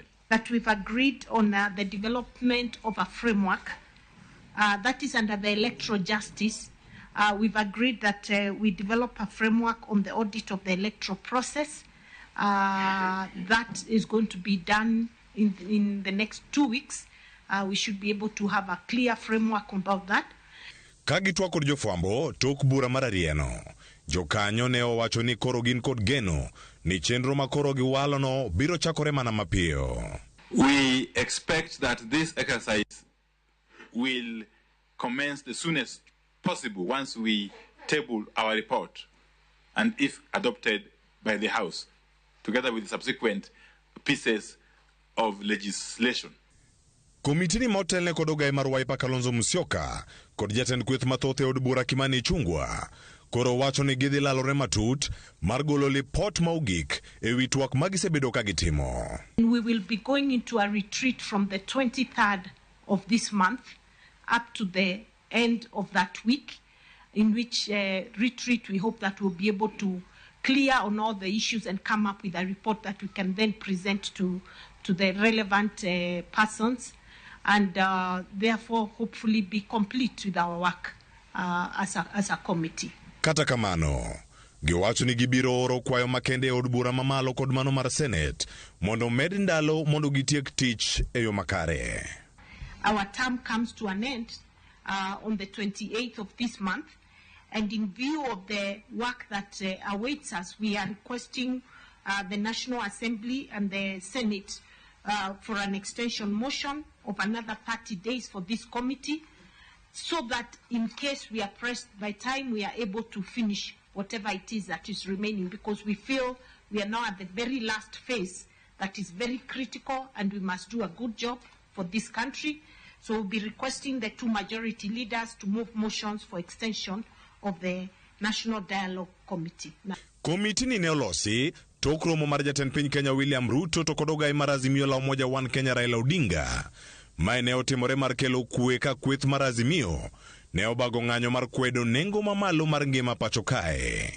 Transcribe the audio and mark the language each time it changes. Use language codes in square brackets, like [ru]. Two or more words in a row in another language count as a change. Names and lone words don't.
[en] That we've agreed on the development of a framework that is under the electoral justice. We've agreed that we develop a framework on the audit of the electoral process. That is going to be done in the next 2 weeks. We should be able to have a clear framework about that. [luo] Kagitwa kod jofwambo tok bura mararieno. Jokanyo ne owacho ni koro gin kod geno ni chenro makoro giwalono biro chakore mana mapiyo. [en] We expect that this exercise will commence the soonest possible once we table our report and if adopted by the House, together with the subsequent pieces of legislation. [luo] Komitini motelne kod ogai mar Wiper Kalonzo Musyoka kod jatend kweth mathoth e od bura Kimani Ichung'wah koro wacho ni gidhi lalore matut mar golo lipot maugik e wi twak magisebedo ka gitimo. [en] We will be going into a retreat from the 23rd of this month up to the end of that week, in which retreat we hope that we'll be able to clear on all the issues and come up with a report that we can then present to the relevant persons and therefore hopefully be complete with our work as a committee. [luo] Kata kamano, giwacho ni gibiro oro kwayo makende e od bura mamalo kod mano mar Senate mondo med ndalo mondo gitiek tich e yo makare. [en] Our term comes to an end on the 28th of this month, and in view of the work that awaits us, we are requesting the National Assembly and the Senate for an extension motion of another 30 days for this committee, so that in case we are pressed by time, we are able to finish whatever it is that is remaining, because we feel we are now at the very last phase that is very critical and we must do a good job for this country. So we'll be requesting the two majority leaders to move motions for extension of the National Dialogue Committee. [luo] Komiti ni neolosi tok romo mar jatend piny Kenya William Ruto to kod ogai mar azimio la umoja One Kenya Raila Odinga. Mae ne otimore mar kelo kwe ka kweth mar azimio ne obago ng'anyo mar kwedo nengo mamalo mar ngima pacho kae.